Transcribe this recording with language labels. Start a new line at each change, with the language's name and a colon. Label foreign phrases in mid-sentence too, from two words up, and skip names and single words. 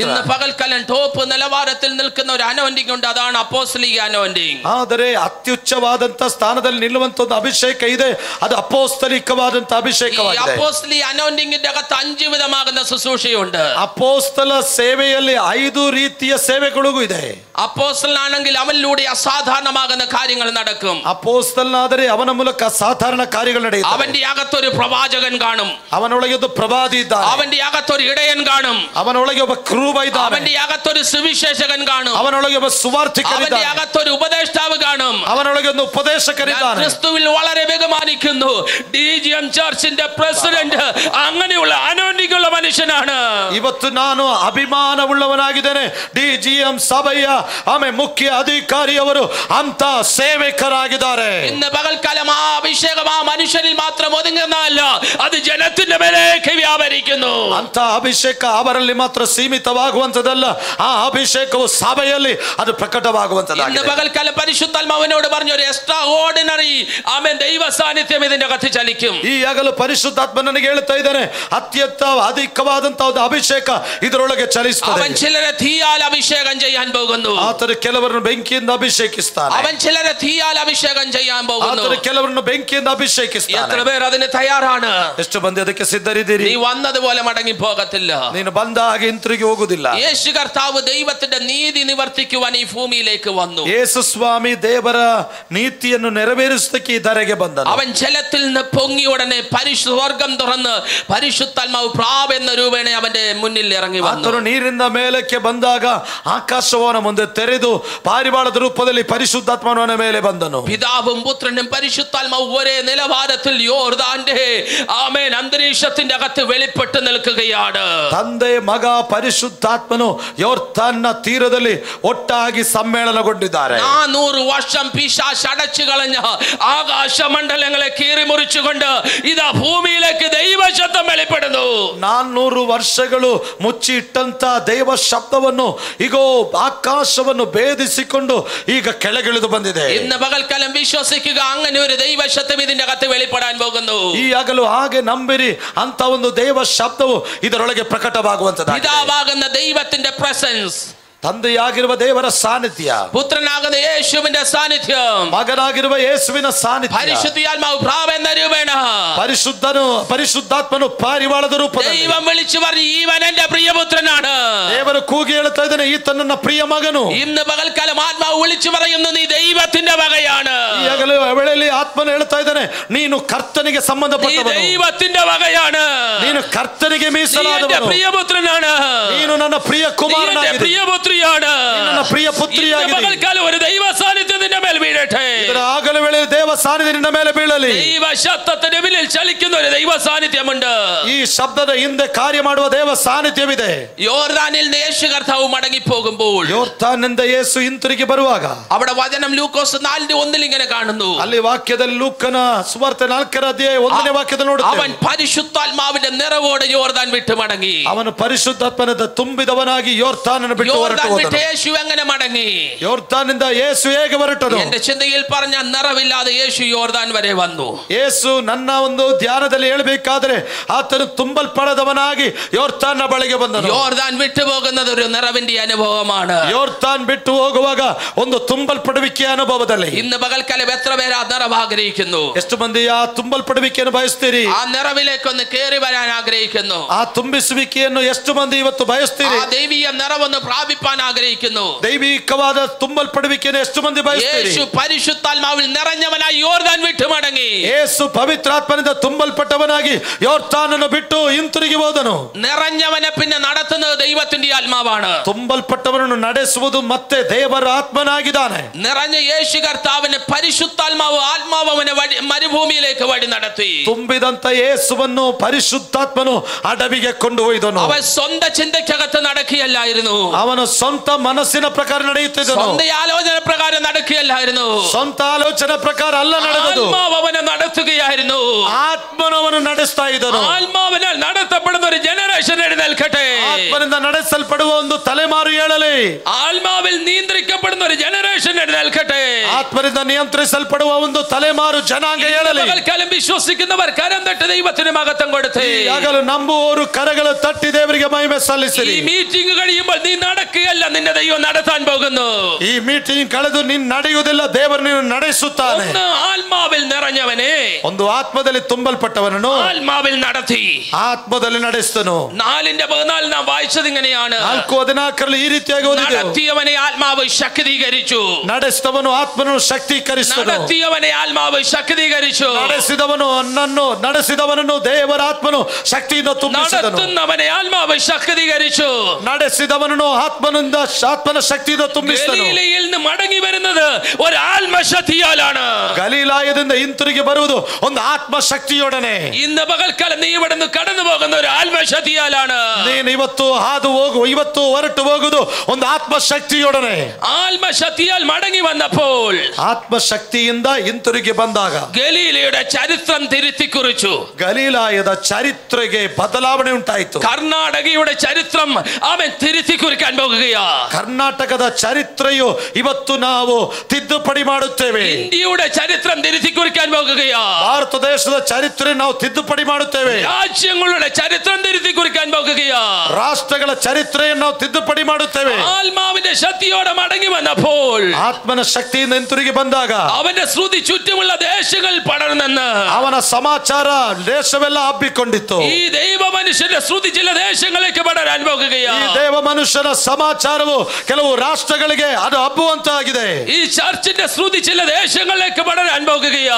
Malayalam: ഇന്ന് പകൽക്കാലം ടോപ്പ് നിലവാരത്തിൽ നിൽക്കുന്ന ഒരു അനോയിന്റിംഗ് ഉണ്ട്, അതാണ് അപ്പോസ്തലിക അനോയിന്റിംഗ്.
Kannada: ಆದರೆ ಅತ್ಯುಚ್ಚವಾದಂತ ಸ್ಥಾನದಲ್ಲಿ ನಿಲ್ಲುವಂತ ಒಂದು ಅಭಿಷೇಕ ಇದೆ, ಅದು ಅಪೋಸ್ತಲಿಕವಾದಂತ ಅಭಿಷೇಕವಾಗಿದೆ.
Malayalam: അപ്പോസ്തലിക അനോയിന്റിംഗിന്റെ അകത്ത് 5 വിധമാകുന്ന ശുശ്രൂഷയുണ്ട്.
Kannada: ಅಪೋಸ್ತಲ ಸೇವೆಯಲ್ಲಿ 5 ರೀತಿಯ ಸೇವೆಗಳು ಇದೆ.
Malayalam: അപ്പോസ്തലനാണെങ്കിൽ അവനിലൂടെ അസാധാരണമാകുന്ന കാര്യങ്ങൾ നടക്കും.
Kannada: ಅಪೋಸ್ತಲನಾದರೆ ಅವನ ಮೂಲಕ ಸಾಧಾರಣ ಕಾರ್ಯಗಳು ನಡೆಯುತ್ತವೆ.
Malayalam: അവന്റെ അകത്തൊരു പ്രവാചകൻ കാണും,
Kannada: ಅವನೊಳಗೆ ಒಬ್ಬ ಪ್ರವಾದಿ ಇದ್ದಾನೆ.
Malayalam: അവന്റെ അകത്തൊരു ഇടയൻ കാണും,
Kannada: ಅವನೊಳಗೆ ಒಬ್ಬ ಕ್ರೂಬ ಇದ್ದಾನೆ.
Malayalam: അവന്റെ അകത്തൊരു സുവിശേഷകൻ കാണും,
Kannada: ಅವನೊಳಗೆ ಒಬ್ಬ ಸುವಾರ್ತಿಕರಿದ್ದಾನೆ.
Malayalam: അവന്റെ അകത്തൊരു ഉപദേഷ്ടാവ് കാണും.
Kannada: ಅವನೊಳಗೆ ಒಂದು ಉಪದೇಶಕರಿದ್ದಾನೆ.
Malayalam: ക്രിസ്തുവിൽ വളരെ ബഹുമാനിക്കുന്നു DGM ചർച്ചിന്റെ പ്രസിഡന്റ് അങ്ങനെയുള്ള അനോയിന്റിംഗ് ഉള്ള മനുഷ്യനാണ്.
Kannada: ಇವತ್ತು ನಾನು ಅಭಿಮಾನವುಳ್ಳವನಾಗಿದ್ದೇನೆ. DGM ಸಭೆಯ ಮುಖ್ಯ ಅಧಿಕಾರಿಯವರು ಅಂತ ಸೇವಕರಾಗಿದ್ದಾರೆ.
Malayalam: ഇന്ന് പകൽക്കാലം ആ അഭിഷേകം ആ മനുഷ്യനിൽ മാത്രം ഒതുങ്ങുന്നതല്ല, അത് ജനത്തിന്റെ മേലേക്ക് വ്യാപരിക്കുന്നു.
Kannada: ಅಂತ ಅಭಿಷೇಕ ಅವರಲ್ಲಿ ಮಾತ್ರ ಸೀಮಿತವಾಗುವಂತದಲ್ಲ, ಆ ಅಭಿಷೇಕವು ಸಭೆಯಲ್ಲಿ ಅದು ಪ್ರಕಟವಾಗುವಂತದ್ದಾಗಿದೆ.
Malayalam: ഇന്ന് പകൽക്കാലം പരിശുദ്ധാത്മാവിനോട് പറഞ്ഞ ഒരു
English: extra ordinary
Malayalam: ദൈവ സാന്നിധ്യം ഇതിന്റെ അകത്ത് ചലിക്കും.
Kannada: ಈ ಆಗಲು ಪರಿಶುದ್ಧಾತ್ಮ ನನಗೆ ಹೇಳ್ತಾ ಇದ್ದಾನೆ, ಅತ್ಯಂತ ಅಧಿಕವಾದಂತಹ ಒಂದು ಅಭಿಷೇಕ ಇದರೊಳಗೆ ಚಲಿಸುತ್ತದೆ.
Malayalam: അവൻ ചിലരെ തീയാൽ അഭിഷേകം ചെയ്യാൻ പോകുന്നു.
Kannada: ಆತನು ಕೆಲವರನ್ನು ಬೆಂಕಿಯಿಂದ ಅಭಿಷೇಕಿಸ್ತಾನೆ.
Malayalam: അവൻ ചിലരെ തീയാൽ അഭിഷേകം ചെയ്യാൻ പോകുന്നു.
Kannada: ಆತನು ಕೆಲವರನ್ನು ಬೆಂಕಿಯಿಂದ ಅಭಿಷೇಕಿಸ್ತಾನೆ.
Malayalam: എത്ര പേർ അതിന് തയ്യാറാണ്?
Kannada: ಎಷ್ಟು ಮಂದಿ ಅದಕ್ಕೆ ಸಿದ್ಧರಿದ್ದೀರಿ?
Malayalam: നീ വന്നതുപോലെ മടങ്ങി പോകത്തില്ല.
Kannada: ನೀನು ಬಂದ ಹಾಗೆ ಹಿಂತಿರುಗಿ ಹೋಗುವುದಿಲ್ಲ.
Malayalam: യേശു കർത്താവ് ദൈവത്തിന്റെ നീതി നിവർത്തിക്കുവാൻ ഈ ഭൂമിയിലേക്ക് വന്നു.
Kannada: ಯೇಸು ಸ್ವಾಮಿ ದೇವರ ನೀತಿಯನ್ನು ನೆರವೇರಿಸುವುದಕ್ಕೆ ಈ ಧರೆಗೆ ಬಂದನು.
Malayalam: അവൻ ജലത്തിൽ നിന്ന് പൊങ്ങി ഉടനെ സ്വർഗം തുറന്ന് പരിശുദ്ധാത്മാവ് പ്രാവ് എന്ന രൂപേണ അവന്റെ മുന്നിൽ ഇറങ്ങി വന്നു.
Kannada: ಆತನು ನೀರಿನಿಂದ ಮೇಲಕ್ಕೆ ಬಂದಾಗ ಆಕಾಶವನ ಮುಂದೆ ತೆರೆದು ಪಾರಿವಾಳದ ರೂಪದಲ್ಲಿ ಪರಿಶುದ್ಧಾತ್ಮನ ಮೇಲೆ ಬಂದನು.
Malayalam: പിതാവും പുത്രനും പരിശുദ്ധാത്മാവും ഒരേ നിലവാരത്തിൽ യോർദാന്റെ ആമേൻ അന്തരീക്ഷത്തിന്റെ അകത്ത് വെളിപ്പെട്ട് നിൽക്കുകയാണ്.
Kannada: ತಂದೆ ಮಗ ಪರಿಶುದ್ಧಾತ್ಮನು ಯೋರ್ದಾನ್ನ ತೀರದಲ್ಲಿ ಒಟ್ಟಾಗಿ ಸಮ್ಮೇಳನಗೊಂಡಿದ್ದಾರೆ.
Malayalam: 400 വർഷം പിശാച് അടച്ചു കളഞ്ഞ ആകാശമണ്ഡലങ്ങളെ കീറിമുറിച്ചുകൊണ്ട് ഇതാ ഭൂമിയിലേക്ക് ദൈവശബ്ദം വെളിപ്പെടുന്നു.
Kannada: 400 ವರ್ಷಗಳು ಮುಚ್ಚಿ ಇಟ್ಟಂತ ದೈವ ಶಬ್ದವನ್ನು ಈಗೋ ಆಕಾಶವನ್ನು ಭೇದಿಸಿಕೊಂಡು ಈಗ ಕೆಳಗಿಳಿದು ಬಂದಿದೆ.
Malayalam: ഇന്ന് പകൽക്കാലം വിശ്വസിക്കുക, അങ്ങനെ ഒരു ദൈവശബ്ദം ഇതിന്റെ അകത്ത് വെളിപ്പെടാൻ പോകുന്നു.
Kannada: ಈ ಆಗಲು ಹಾಗೆ ನಂಬಿರಿ, ಅಂತ ಒಂದು ದೈವ ಶಬ್ದವು ಇದರೊಳಗೆ ಪ್ರಕಟವಾಗುವಂತದ್ದಾಗಿದೆ.
Malayalam: പിതാവാകുന്ന ദൈവത്തിന്റെ പ്രസൻസ്,
Kannada: ತಂದೆಯಾಗಿರುವ ದೇವರ ಸಾನ್ನಿಧ್ಯ,
Malayalam: പുത്രനാകുന്ന യേശുവിന്റെ സാന്നിധ്യം,
Kannada: ಮಗನಾಗಿರುವ ಯೇಸುವಿನ ಸಾನ್ನಿಧ್ಯ,
Malayalam: പരിശുദ്ധാത്മാവ് പ്രാവെന്ന രൂപേണ
Kannada: ಪರಿಶುದ್ಧಾತ್ಮನು ಪಾರಿವಾಳದ ರೂಪದಲ್ಲಿ
Malayalam: ദൈവം വിളിച്ചു പറഞ്ഞു, ഈവൻ എന്റെ പ്രിയപുത്രനാണ്.
Kannada: ದೇವರು ಕೂಗಿ ಹೇಳ್ತಾ ಇದ್ದಾನೆ, ಈತ ನನ್ನ ಪ್ರಿಯ ಮಗನು.
Malayalam: ഇന്ന് പകൽക്കാലം ആത്മാവ് വിളിച്ചു പറയുന്നു, നീ ദൈവത്തിന്റെ വകയാണ്.
Kannada: ಈ ವೇಳೆಯಲ್ಲಿ ಆತ್ಮನು ಹೇಳ್ತಾ ಇದ್ದಾನೆ, ನೀನು ಕರ್ತನಿಗೆ ಸಂಬಂಧಪಟ್ಟವನು,
Malayalam: ദൈവത്തിന്റെ വകയാണ്,
Kannada: ನೀನು ಕರ್ತನಿಗೆ ಮೀಸಲಾದವನು,
Malayalam: പ്രിയപുത്രനാണ്,
Kannada: ನೀನು ನನ್ನ ಪ್ರಿಯ ಕುಮಾರನಾಗಿದ್ದೀಯ,
Malayalam: പ്രിയപുത്രിയാണ്,
Kannada: ನನ್ನ ಪ್ರಿಯ ಪುತ್ರಿಯಾಗಿದ್ದೀಯ.
Malayalam: പകൽക്കാലം ഒരു ദൈവ സാന്നിധ്യം നിന്റെ മേൽ വീഴട്ടെ.
Kannada: ಇದರ ಆಗಲ ವೇಳೆ ದೇವ ಸಾನ್ನಿಧ್ಯ ನಿನ್ನ ಮೇಲೆ ಬೀಳಲಿ.
Malayalam: ദൈവ ശബ്ദത്തിന്റെ പിന്നിൽ ചലിക്കുന്ന ഒരു ദൈവ സാന്നിധ്യമുണ്ട്.
Kannada: ಈ ಶಬ್ದದ ಹಿಂದೆ ಕಾರ್ಯ ಮಾಡುವ ದೇವ ಸಾನ್ನಿಧ್ಯವಿದೆ.
Malayalam: യോർദാനിൽ നിന്ന് യേശു കർത്താവ് മടങ്ങി പോകുമ്പോൾ,
Kannada: ಯೋರ್ದಾನಿಂದ ಯೇಸು ಹಿಂತಿರುಗಿ ಬರುವಾಗ,
Malayalam: അവിടെ വചനം ലൂക്കോസ് 4:1 ഇങ്ങനെ കാണുന്നു.
Kannada: ಅಲ್ಲಿ ವಾಕ್ಯದಲ್ಲಿ ಲೂಕನ ಸುವಾರ್ತೆ 4:1 ವಾಕ್ಯದಲ್ಲಿ ನೋಡುತ್ತೇವೆ.
Malayalam: അവൻ പരിശുദ്ധാത്മാവിന്റെ നിറവോടെ യോർദാൻ വിട്ടു മടങ്ങി.
Kannada: ಅವನು ಪರಿಶುದ್ಧಾತ್ಮನದ ತುಂಬಿದವನಾಗಿ ಯೋರ್ದಾನನ್ನು ಬಿಟ್ಟು ಹೊರಟು ಹೋದನು.
Malayalam: യേശു എങ്ങനെ മടങ്ങി?
Kannada: ಯೋರ್ದಾನಿಂದ ಯೇಸು ಹೇಗೆ ಹೊರಟನು?
Malayalam: എന്റെ ചിന്തയിൽ പറഞ്ഞ നിറവില്ലാതെ യേശു യോർദാൻ വരെ വന്നു.
Kannada: ಯೇಸು ನನ್ನ ಒಂದು ಧ್ಯಾನದಲ್ಲಿ ಹೇಳಬೇಕಾದ್ರೆ ಆತನು ತುಂಬಲ್ಪಡದವನಾಗಿ ಯೋರ್ದಾನ ಬಳಿಗೆ ಬಂದನು.
Malayalam: യോർദാൻ വിട്ടു പോകുന്നത് ഒരു നിറവിന്റെ അനുഭവമാണ്.
Kannada: ಯೋರ್ದಾನ್ ಬಿಟ್ಟು ಹೋಗುವಾಗ ಒಂದು ತುಂಬಲ್ಪಡುವಿಕೆಯ ಅನುಭವದಲ್ಲಿ.
Malayalam: ഇന്ന് പകൽക്കാലം എത്ര പേര് ആ നിറവ് ആഗ്രഹിക്കുന്നു?
Kannada: ಎಷ್ಟು ಮಂದಿ ಆ ತುಂಬಲ್ಪಡುವಿಕೆಯನ್ನು ಬಯಸ್ತೀರಿ?
Malayalam: ആ നിറവിലേക്കൊന്ന് കയറി വരാൻ ആഗ്രഹിക്കുന്നു.
Kannada: ಆ ತುಂಬಿಸುವಿಕೆಯನ್ನು ಎಷ್ಟು ಮಂದಿ ಇವತ್ತು ಬಯಸ್ತೀರಿ?
Malayalam: ആ ദൈവീയ നിറവൊന്ന് പ്രാപിപ്പാൻ ആഗ്രഹിക്കുന്നു.
Kannada: ದೈವಿಕವಾದ ತುಂಬಲ್ಪಡುವಿಕೆಯನ್ನು ಎಷ್ಟು ಮಂದಿ ಬಯಸ್ತೀರಿ?
Malayalam: യേശു പരിശുദ്ധാത്മാവിൽ നിറഞ്ഞവനായി യോർദാൻ വിട്ടു മടങ്ങി.
Kannada: ಯೇಸು ಪವಿತ್ರಾತ್ಮನಿಂದ ತುಂಬಲ್ಪಟ್ಟವನಾಗಿ ಯೋರ್ದಾನನ್ನು ಬಿಟ್ಟು ಹಿಂತಿರುಗಿ ಹೋದನು.
Malayalam: നിറഞ്ഞവനെ പിന്നെ നടത്തുന്നത് ദൈവത്തിന്റെ ആത്മാവാണ്.
Kannada: ತುಂಬಲ್ಪಟ್ಟವನನ್ನು ನಡೆಸುವುದು ಮತ್ತೆ ದೇವರ ಆತ್ಮನಾಗಿದ್ದಾನೆ.
Malayalam: നിറഞ്ഞ യേശു കർത്താവിനെ പരിശുദ്ധാത്മാവ് ആത്മാവനെ മരുഭൂമിയിലേക്ക് വഴി നടത്തി.
Kannada: ತುಂಬಿದಂತ ಯೇಸುವನ್ನು ಪರಿಶುದ್ಧಾತ್ಮನು ಅಡವಿಗೆ ಕೊಂಡು ಒಯ್ದನು.
Malayalam: അവൻ സ്വന്തം ചിന്തയ്ക്കകത്ത് നടക്കുകയല്ലായിരുന്നു.
Kannada: ಅವನ ಸ್ವಂತ ಮನಸ್ಸಿನ ಪ್ರಕಾರ ನಡೆಯುತ್ತಿದ್ದನು.
Malayalam: സ്വന്തം ആലോചന പ്രകാരം നടക്കുകയല്ലായിരുന്നു.
Kannada: ಸ್ವಂತ ಆಲೋಚನೆ ಪ್ರಕಾರ ಅಲ್ಲ ನಡೆದದು.
Malayalam: ആത്മാവ് അവനെ നടത്തുകയായിരുന്നു.
Kannada: ಆತ್ಮನವನು ನಡೆಸ್ತಾ ಇದ್ದನು.
Malayalam: ആത്മാവിനാൽ നടത്തപ്പെടുന്ന ഒരു ജനറേഷൻ എഴുന്നേൽക്കട്ടെ.
Kannada: ಆತ್ಮನಿಂದ ನಡೆಸಲ್ಪಡುವ ಒಂದು ತಲೆಮಾರು ಏಳಲಿ.
Malayalam: ആത്മാവിൽ നിയന്ത്രിക്കപ്പെടുന്ന ഒരു ജനറേഷൻ എഴുന്നേൽക്കട്ടെ.
Kannada: ಆತ್ಮನಿಂದ ನಿಯಂತ್ರಿಸಲ್ಪಡುವ ಒಂದು ತಲೆಮಾರು ಜನಾಂಗ ಏಳಲಿ.
Malayalam: പകൽക്കാലം വിശ്വസിക്കുന്നവർ കരം തട്ടി ദൈവത്തിന് മഹത്വം കൊടുത്തേ.
Kannada: ಆಗಲೂ ನಂಬುವವರು ಕರಗಳು ತಟ್ಟಿ ದೇವರಿಗೆ ಮಹಿಮೆ ಸಲ್ಲಿಸಿರಿ.
Malayalam: ഈ മീറ്റിംഗ് കഴിയുമ്പോൾ നീ നടക്കുകയല്ല, നിന്റെ ദൈവം നടത്താൻ പോകുന്നു.
Kannada: ಈ ಮೀಟಿಂಗ್ ಕಳೆದು ನೀನು ನಡೆಯುವುದಿಲ್ಲ, ದೇವರು ನೀನು ನಡೆಸುತ್ತಾನೆ.
Malayalam: ആത്മാവിൽ നിറഞ്ഞവനെ,
Kannada: ಒಂದು ಆತ್ಮದಲ್ಲಿ ತುಂಬಲ್ಪಟ್ಟವನನ್ನು
Malayalam: ആത്മാവിൽ നടത്തി
Kannada: ಆತ್ಮದಲ್ಲಿ ನಡೆಸ್ತನು.
Malayalam: 4:14 നാം വായിച്ചത് ഇങ്ങനെയാണ്.
Kannada: 4:14 ಈ ರೀತಿಯಾಗಿ ಓದಿದೆವು.
Malayalam: നടത്തിയവനെ ആത്മാവ് ശക്തീകരിച്ചു.
Kannada: ನಡೆಸಿದವನು ಆತ್ಮನು ಶಕ್ತೀಕರಿಸಿದನು.
Malayalam: നടത്തിയവനെ ആത്മാവ് ശക്തീകരിച്ചു.
Kannada: ನಡೆಸಿದವನನ್ನು ದೇವರ ಆತ್ಮನು ಶಕ್ತಿಯಿಂದ ತುಂಬಿಸಿದನು.
Malayalam: നടത്തുന്നവനെ ആത്മാവ് ശക്തീകരിച്ചു.
Kannada: ನಡೆಸಿದವನನ್ನು ಆತ್ಮನ ಶಕ್ತಿಯಿಂದ ತುಂಬಿಸಿದನು.
Malayalam: ഗലീലയിൽ നിന്ന് മടങ്ങി വരുന്നത് ഒരു ആത്മശക്തിയാലാണ്.
Kannada: ಗಲೀಲಾಯದಿಂದ ಹಿಂತಿರುಗಿ ಬರುವುದು ಒಂದು ಆತ್ಮಶಕ್ತಿಯೊಡನೆ.
Malayalam: ഇന്ന് പകൽക്കാലം നീ ഇവിടെ നിന്ന് കടന്നു പോകുന്ന ഒരു ആത്മശക്തിയാലാണ്.
Kannada: ನೀನು ಇವತ್ತು ಹೊರಟು ಹೋಗುವುದು ಒಂದು ಆತ್ಮಶಕ್ತಿಯೊಡನೆ.
Malayalam: ആത്മശക്തിയാൽ മടങ്ങി വന്നപ്പോൾ,
Kannada: ಆತ್ಮಶಕ್ತಿಯಿಂದ ಹಿಂತಿರುಗಿ ಬಂದಾಗ
Malayalam: ഗലീലയുടെ ചരിത്രം തിരുത്തി കുറിച്ചു.
Kannada: ಗಲೀಲಾಯದ ಚರಿತ್ರೆಗೆ ಬದಲಾವಣೆ ಉಂಟಾಯಿತು.
Malayalam: കർണാടകയുടെ ചരിത്രം അവൻ തിരുത്തി കുറിക്കാൻ പോകുകയാ.
Kannada: ಕರ್ನಾಟಕದ ಚರಿತ್ರೆಯು ಇವತ್ತು ನಾವು ತಿದ್ದುಪಡಿ ಮಾಡುತ್ತೇವೆ.
Malayalam: ഇന്ത്യയുടെ ചരിത്രം തിരുത്തി കുറിക്കാൻ പോകുകയാ.
Kannada: ಭಾರತ ದೇಶದ ಚರಿತ್ರೆ ನಾವು ತಿದ್ದುಪಡಿ ಮಾಡುತ್ತೇವೆ.
Malayalam: രാജ്യങ്ങളുടെ ചരിത്രം തിരുത്തി കുറിക്കാൻ പോകുകയാ.
Kannada: ರಾಷ್ಟ್ರಗಳ ಚರಿತ್ರೆಯನ್ನು ನಾವು ತಿದ್ದುಪಡಿ ಮಾಡುತ್ತೇವೆ.
Malayalam: ആത്മാവിന്റെ ശക്തിയോടെ മടങ്ങി വന്നപ്പോൾ,
Kannada: ಆತ್ಮನ ಶಕ್ತಿಯಿಂದ ಹಿಂತಿರುಗಿ ಬಂದಾಗ
Malayalam: അവന്റെ ശ്രുതി ചുറ്റുമുള്ള ദേശങ്ങളിൽ പടർന്നെന്ന്
Kannada: ಅವನ ಸಮಾಚಾರ ದೇಶವೆಲ್ಲ ಹಬ್ಬಿಕೊಂಡಿತ್ತು.
Malayalam: ഈ ദൈവ മനുഷ്യന്റെ ശ്രുതി ചില ദേശങ്ങളിലേക്ക് പടരാൻ പോകുകയാ.
Kannada: ಈ ದೇವ ಮನುಷ್ಯನ ಸಮಾಚಾರವು ಕೆಲವು ರಾಷ್ಟ್ರಗಳಿಗೆ ಅದು ಹಬ್ಬುವಂತಾಗಿದೆ.
Malayalam: ഈ ചർച്ചിന്റെ ശ്രുതി ചില ദേശങ്ങളിലേക്ക് പടരാൻ പോകുകയാ.